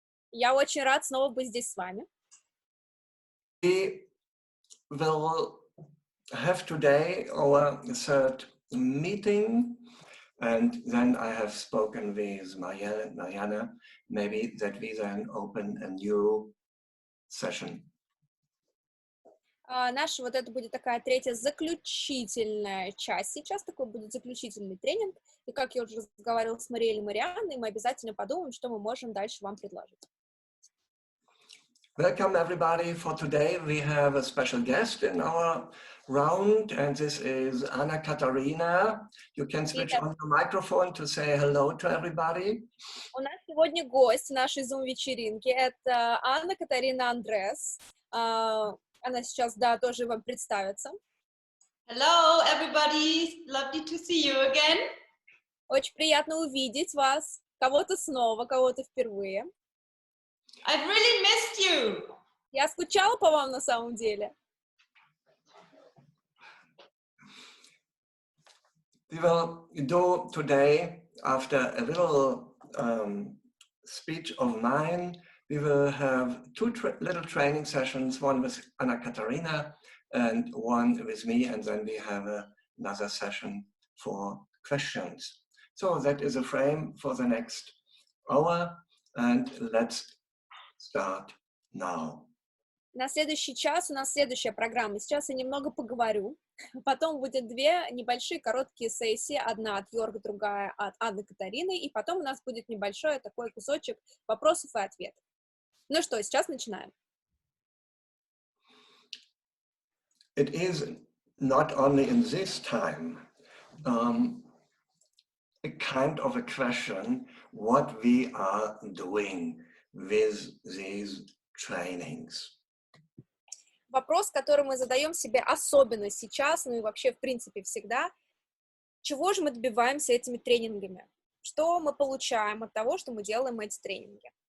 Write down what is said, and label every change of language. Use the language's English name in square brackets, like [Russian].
[Russian] Я очень рад снова быть здесь с вами. [English] We will have today our third meeting, and then I have spoken with Mariel and Marianna, maybe that we then open a new session. [Russian] Наша вот это будет такая третья заключительная часть. Сейчас такой будет заключительный тренинг. И как я уже разговаривала с Мариэль и Марианной, мы обязательно подумаем, что мы можем дальше вам предложить. [English] Welcome everybody. For today we have a special guest in our round, and this is Anna-Katharina. You can switch on the microphone to say hello to everybody. [Russian] У нас сегодня гость нашей Zoom-вечеринки. Это Anna-Katharina Andrees. Она сейчас, да, тоже вам представится. [English] Hello, everybody. Lovely to see you again. [Russian] Очень приятно увидеть вас. Кого-то снова, кого-то впервые. [English] I've really missed you. [Russian] Я скучала по вам на самом деле. [English] We will do today, after a little speech of mine, we will have two little training sessions, one with Anna-Katharina and one with me, and then we have another session for questions. So that is a frame for the next hour, and let's start now. [Russian] На следующий час у нас следующая программа. Сейчас я немного поговорю. Потом будет две небольшие короткие сессии. Одна от Йорга, другая от Анны-Катарины. И потом у нас будет небольшой такой кусочек вопросов и ответов. Ну что, сейчас начинаем. [English] It is not only in this time a kind of a question what we are doing with these trainings. [Russian] Вопрос, который мы задаем себе особенно сейчас, ну и вообще, в принципе, всегда, чего же мы добиваемся этими тренингами? Что мы получаем от того, что мы делаем эти тренинги?